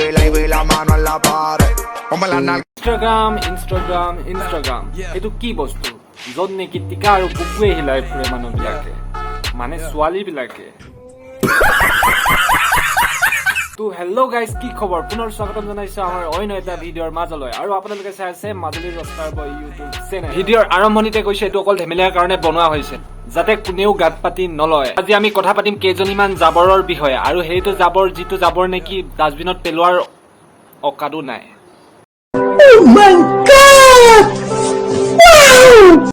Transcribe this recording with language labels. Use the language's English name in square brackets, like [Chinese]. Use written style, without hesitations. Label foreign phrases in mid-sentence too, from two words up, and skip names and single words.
[Spanish] y la mano en la pared. Ponme la nalga. [Assamese] Instagram এইটো কি বস্তু য'ত নেকি টিকা আৰু বুকুৱে হিলাই ফুৰে মানুহবিলাকে মানে ছোৱালীবিলাকে তো [English] hello guys [Assamese] কি খবৰ পুনৰ স্বাগতম জনাইছো আমাৰ অন্য এটা ভিডিঅ'ৰ মাজলৈ আৰু আপোনালোকে চাই আছে মাজুলী ৰস্তাৰ ইউটিউব চেনেল ভিডিঅ'ৰ আৰম্ভণিতে কৈছে এইটো অকল ধেমেলীয়াৰ কাৰণে বনোৱা হৈছে যাতে কোনেও গাত পাতি নলয় আজি আমি কথা পাতিম কেইজনীমান জাবৰৰ বিষয়ে আৰু সেইটো জাবৰ যিটো জাবৰ নেকি ডাষ্টবিনত পেলোৱাৰ অকাদো নাই [English] Oh my God! Wow!